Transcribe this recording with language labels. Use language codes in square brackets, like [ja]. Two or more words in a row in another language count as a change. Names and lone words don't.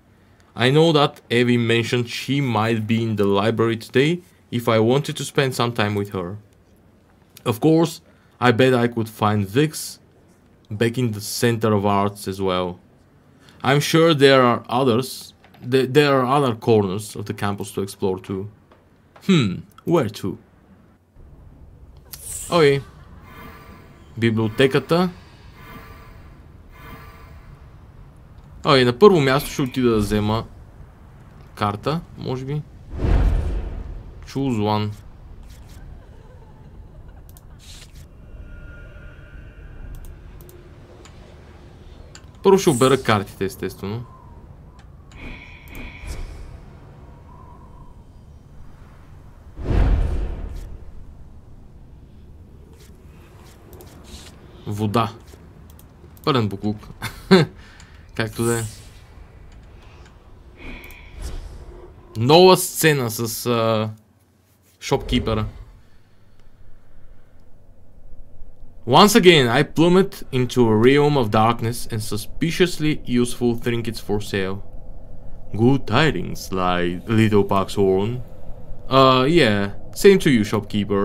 [en] I know that Evie mentioned she might be in the library today, if I wanted to spend some time with her. Of course, I bet I could find Vix back in the center of arts as well. I'm sure there are others. There are other corners of the campus to explore too. Where to? [bg] Окей. Библиотеката. Окей, на първо място ще отида да взема карта, може би. [en] Choose one. [bg] Първо ще обера картите, естествено. Вода. Пълен буклук. Както да е. Нова сцена с шопкипера. [en] Once again, I plummet into a realm of darkness and suspiciously useful trinkets for sale. Good tidings, little Paxhorn. Yeah, same to you, shopkeeper.